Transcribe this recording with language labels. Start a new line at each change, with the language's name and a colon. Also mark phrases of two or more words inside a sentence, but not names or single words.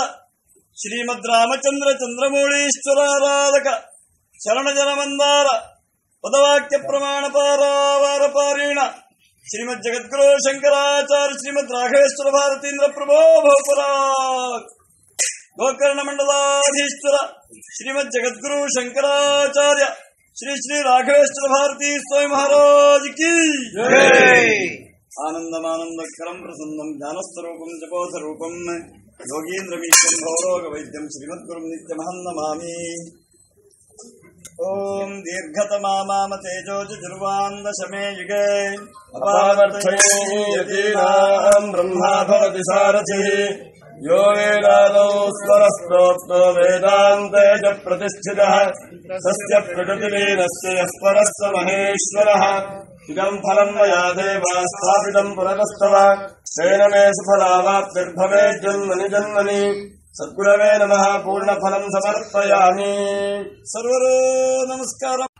Sanskrit: ಶ್ರೀಮದ್ ರಾಮಚಂದ್ರ ಚಂದ್ರಮೌಳೀಶ್ವರಾರಾಧಕ ಶರಣ ಜನ ಮಂದಾರ ಪದವಾಕ್ಯ ಪ್ರಮಾಣ ಪಾರಾವಾರ ಪಾರೀಣ ಶ್ರೀಮದ್ ಜಗದ್ಗುರು ಶಂಕರಾಚಾರ್ಯ ಶ್ರೀಮದ್ ರಾಘವೇಶ್ವರ ಭಾರತೀಂದ್ರ ಪ್ರಭೋ ಭೋಪರಾಗ್ ಗೋಕರ್ಣ ಮಂಡಲಾಧೀಶ್ವರ ಶ್ರೀಮದ್ ಜಗದ್ಗುರು ಶಂಕರಾಚಾರ್ಯ ಶ್ರೀ ಶ್ರೀ ರಾಘವೇಶ್ವರ ಭಾರತೀ ಸ್ವಾಮಿ
Hindi: महाराज की
Sanskrit: ಆನಂದಮಾನಂದಕರಂ ಪ್ರಸನ್ನಂ ಜ್ಞಾನಸ್ವರೂಪಂ ಜಪೋಧರೂಪಂ ಯೋಗೀಂದ್ರಮೀಶ್ವರಂ ಭವರೋಗ ವೈದ್ಯಂ ಶ್ರೀಮದ್ಗುರುಂ ನಿತ್ಯಮಹಂ ನಮಾಮಿ. ಓಂ ದೀರ್ಘತಮಾಮಾಮ ತೇಜೋಜುರ್ವಾಂದಶಮೇ ಯುಗೇ ಅಪಾರ್ಥಯೇತೀನಾಂ ಬ್ರಹ್ಮಾ ಭವತಿ ಸಾರಥಿ ಯೋ ವೇದಾದೌ ಸ್ವರಸ್ತೋಕ್ತೋ ವೇದಾಂತೆ ಚ ಪ್ರತಿಷ್ಠಿತಃ ಸಸ್ಯ ಪ್ರಕೃತಿಲೀನಸ್ಯ ಯಃ ಪರಃ ಸ ಮಹೇಶ್ವರಃ ಇದಂ ಫಲಂ ಮಯಾ ದೇವಾ ಸ್ಥಾಪಿತಂ ಪುರತಸ್ತವ ತೇನ ಮೇ ಸುಫಲಾವಾಪ್ತಿರ್ಭವೇತ್ ಜನ್ಮನಿ ಜನ್ಮನಿ. ಸದ್ಗುರವೇ ನಮಃ. ಪೂರ್ಣಫಲಂ ಸಮರ್ಪಯಾಮಿ.
Kannada: ಸರ್ವರೂ ನಮಸ್ಕಾರ.